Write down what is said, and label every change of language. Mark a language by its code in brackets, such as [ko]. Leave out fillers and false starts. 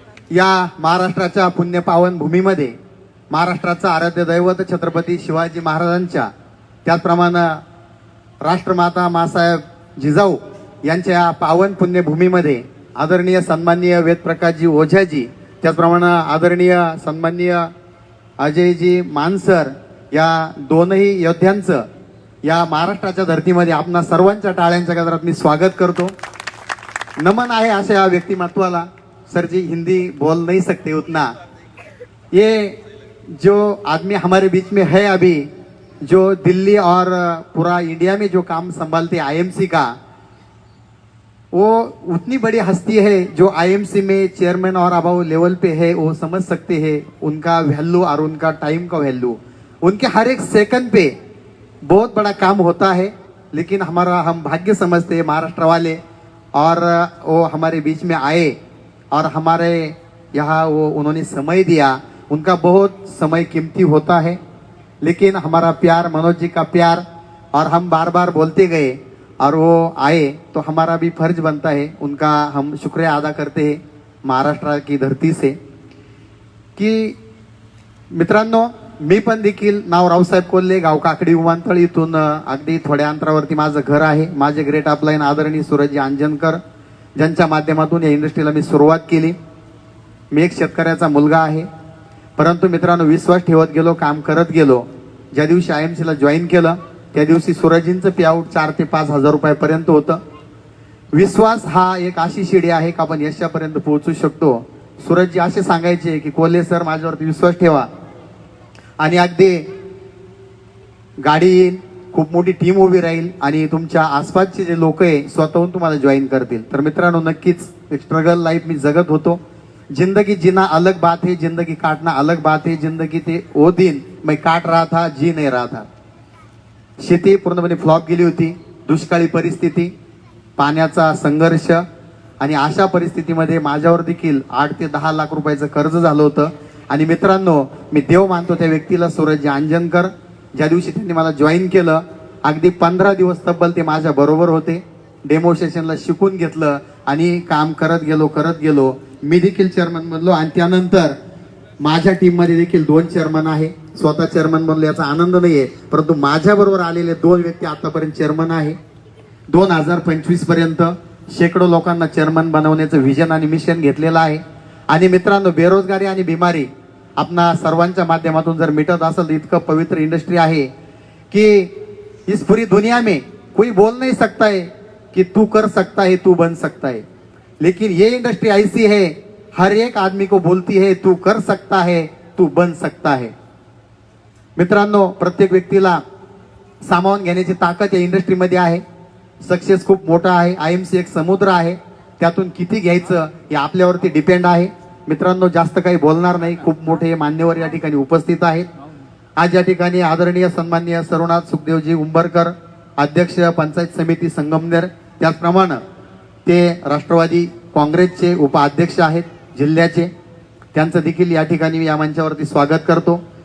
[mr] या महाराष्ट्राच्या पुण्य पावन भूमीमध्ये महाराष्ट्राचा आराध्य दैवत छत्रपती शिवाजी महाराजांच्या, त्याचप्रमाणे राष्ट्रमाता मासाहेब जिजाऊ यांच्या या पावन पुण्यभूमीमध्ये आदरणीय सन्माननीय वेदप्रकाशजी ओझाजी, त्याचप्रमाणे आदरणीय सन्माननीय अजयजी मानसर, या दोनही योद्ध्यांचं या महाराष्ट्राच्या धर्तीमध्ये आपणा सर्वांच्या टाळ्यांच्या गजरात मी स्वागत करतो. नमन आहे अशा या व्यक्तिमत्वाला. [hi] सर जी हिंदी बोल नहीं सकते उतना. ये जो आदमी हमारे बीच में है अभी, जो दिल्ली और पूरा इंडिया में जो काम संभालते IMC का, वो उतनी बड़ी हस्ती है जो IMC में चेयरमैन और अबाव लेवल पे है. वो समझ सकते हैं उनका वैल्यू और उनका टाइम का वैल्यू. उनके हर एक सेकंड पे बहुत बड़ा काम होता है. लेकिन हम भाग्य समझते हैं महाराष्ट्र वाले, और वो हमारे बीच में आए और हमारे यहाँ वो उन्होंने समय दिया. उनका बहुत समय कीमती होता है, लेकिन हमारा प्यार, मनोज जी का प्यार, और हम बार बार बोलते गए और वो आए, तो हमारा भी फर्ज बनता है उनका हम शुक्रिया अदा करते हैं महाराष्ट्र की धरती से. [mr] की मित्रांनो, मी पण देखील नाव रावसाहेब कोल्हे, गाव काकडी विमानतळ, इथून अगदी थोड्या अंतरावरती माझं घर आहे. माझे ग्रेट अपलाईन आदरणीय सूरजजी अंजनकर, ज्यांच्या माध्यमातून या इंडस्ट्रीला मी सुरुवात केली. मी एक शेतकऱ्याचा मुलगा आहे, परंतु मित्रांनो विश्वास ठेवत गेलो, काम करत गेलो. ज्या दिवशी IMC ला जॉईन केलं त्या दिवशी सूरजजींचं पे आउट 4 ते 5 हजार रुपयापर्यंत होतं. विश्वास हा एक अशी शिडी आहे का आपण यशापर्यंत पोहोचू शकतो. सूरजजी असे सांगायचे की कोल्हे सर माझ्यावरती विश्वास ठेवा आणि अगदी गाडी येईल, खूप मोठी टीम उभी राहील आणि तुमच्या आसपासचे जे लोक आहे स्वतःहून तुम्हाला जॉईन करतील. तर मित्रांनो नक्कीच एक स्ट्रगल लाईफ मी जगत होतो. [hi] जिंदगी जीना अलग बात है, जिंदगी काटना अलग बात है. जिंदगी ते वो दिन मैं काट रहा था, जी नहीं रहा था. [mr] शेती पूर्णपणे फ्लॉप गेली होती, दुष्काळी परिस्थिती, पाण्याचा संघर्ष, आणि अशा परिस्थितीमध्ये माझ्यावर देखील 8 ते 10 लाख रुपयाचं कर्ज झालं होतं. आणि मित्रांनो मी देव मानतो त्या व्यक्तीला, सूरजजी अंजनकर. ज्या दिवशी त्यांनी मला जॉईन केलं अगदी 15 दिवस तब्बल ते माझ्या बरोबर होते. डेमोन्स्ट्रेशनला शिकून घेतलं आणि काम करत गेलो. मी देखील चेअरमन बनलो आणि त्यानंतर माझ्या टीम मध्ये देखील 2 चेअरमन आहे. स्वतः चेअरमन बनलो याचा आनंद नाहीये, परंतु माझ्या बरोबर आलेले 2 व्यक्ती आतापर्यंत चेअरमन आहे. 2025 पर्यंत शेकडो लोकांना चेअरमन बनवण्याचं विजन आणि मिशन घेतलेलं आहे. आणि मित्रांनो बेरोजगारी आणि बिमारी आपणा सर्वांच्या माध्यमातून जर मिटत असेल तर इतकं पवित्र इंडस्ट्री आहे की [hi] इस पूरी दुनिया में कोई बोल नहीं सकता है [mr] कि तू कर सकता है, तू बन सकता है. [hi] लेकिन ये इंडस्ट्री ऐसी है, हर एक आदमी को बोलती है तू कर सकता है, तू बन सकता है. [mr] मित्रांनो प्रत्येक व्यक्तीला सामावून घेण्याची ताकद या इंडस्ट्रीमध्ये आहे. सक्सेस खूप मोठा आहे. IMC एक समुद्र आहे त्यातून किती घ्यायचं हे आपल्यावरती डिपेंड आहे. मित्रांनो, जास्त काही बोलणार नाही. खूप मोठे मान्यवर या ठिकाणी उपस्थित आहेत. आज या ठिकाणी आदरणीय सन्माननीय सर्वनाथ सुखदेवजी उंबरकर, अध्यक्ष पंचायत समिती संगमनेर, त्याचप्रमाणे ते राष्ट्रवादी काँग्रेसचे उपाध्यक्ष आहेत जिल्ह्याचे, त्यांचं देखील या ठिकाणी मी या मंचावरती स्वागत करतो.